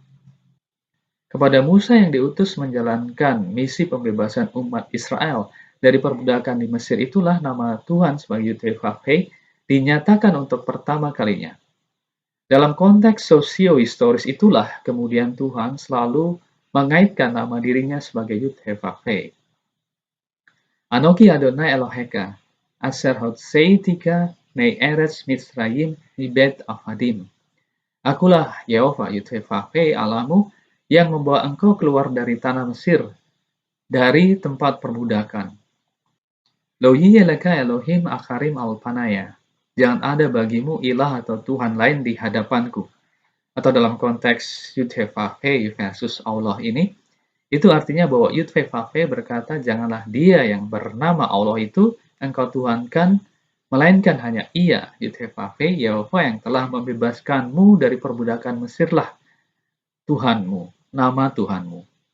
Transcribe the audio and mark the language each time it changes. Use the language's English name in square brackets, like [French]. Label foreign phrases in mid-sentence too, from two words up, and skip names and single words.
[Indonesian] Kepada Musa yang diutus menjalankan misi pembebasan umat Israel dari perbudakan di Mesir itulah nama Tuhan sebagai Yud-Heh-Vav-Hei dinyatakan untuk pertama kalinya. Dalam konteks sosio-historis itulah kemudian Tuhan selalu mengaitkan nama dirinya sebagai Yud-Heh-Vav-Hei. [Hebrew] אנכי יהוה אלהיך, אשר הוצאתיך מארץ מצרים מבית עבדים. [Indonesian] Akulah Yehova Yud-Heh-Vav-Hei Allahmu yang membawa engkau keluar dari tanah Mesir, dari tempat perbudakan. [Hebrew] לא יהיה לך אלהים אחרים על פני. [Indonesian] Jangan ada bagimu ilah atau Tuhan lain di hadapanku. atau dalam konteks Yud-He-Vav-He versus Allah ini, itu artinya bahwa Yud-He-Vav-He berkata, janganlah dia yang bernama Allah itu engkau tuhankan, melainkan hanya ia, Yud-He-Vav-He, Yehova yang telah membebaskanmu dari perbudakan Mesirlah Tuhanmu, nama Tuhanmu.